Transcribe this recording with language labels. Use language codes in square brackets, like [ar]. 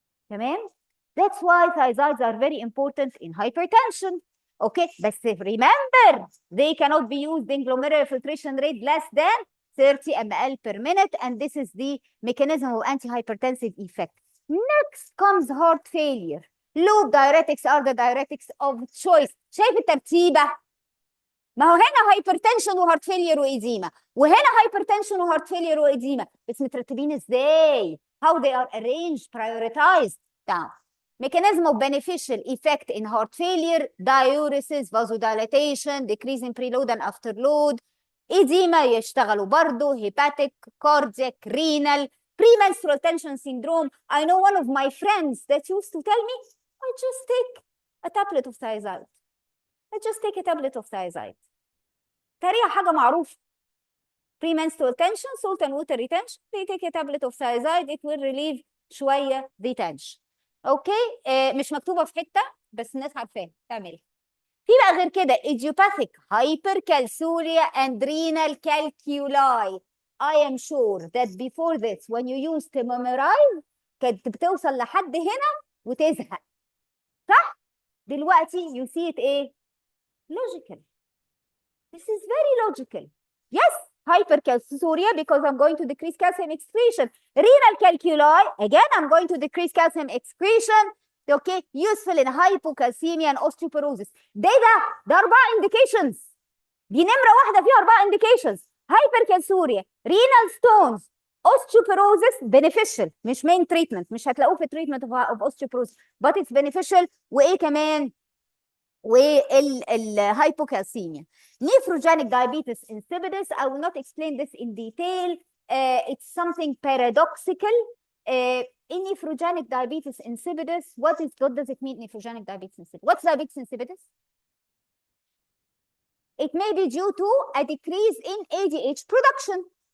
[en] تمام؟ That's why thiazides are very important in hypertension. Okay, but remember, they cannot be used in glomerular filtration rate less than 30 ml per minute, and this is the mechanism of antihypertensive effect. Next comes heart failure. Loop diuretics are the diuretics of choice. [ar] شايف الترتيبة؟ ما هو هنا hypertension وهارت فيلير وإديمة، وهنا hypertension وهارت فيلير وإديمة، بس مترتبين ازاي؟ How they are arranged, prioritized down. [en] Mechanism of beneficial effect in heart failure: diuresis, vasodilatation, decrease in preload and afterload. Oedema يشتغلوا برضه hepatic, cardiac, renal, premenstrual tension syndrome. I know one of my friends that used to tell me, I just take a tablet of thiazide. I just take a tablet of thiazide. تقريبا حاجة معروفة. Premenstrual tension, salt and water retention. They take a tablet of thiazide. It will relieve شوية the tension. [ar] اوكي مش مكتوبة في حتة بس الناس عارفاها تعملها. [en] في بقى غير كده idiopathic hypercalciuria and renal calculi. I am sure that before this when you used to memorize كانت بتوصل لحد هنا وتزهق. صح؟ دلوقتي you see it ايه؟ logical. This is very logical. Yes, hypercalciuria because I'm going to decrease calcium excretion. Renal calculi, again, I'm going to decrease calcium excretion. Okay, useful in hypocalcemia and osteoporosis. ده 4 indications. [ar] دي نمرة واحدة فيها 4 indications. [en] Hypercalciuria, renal stones, osteoporosis beneficial. مش main treatment. مش هتلاقوه في treatment of osteoporosis. But it's beneficial. [ar] وإيه كمان؟ والhypocalcemia. [en] Nephrogenic diabetes insipidus, I will not explain this in detail. It's something paradoxical. In nephrogenic diabetes insipidus, what does it mean, nephrogenic diabetes insipidus? What's diabetes insipidus? It may be due to a decrease in ADH production.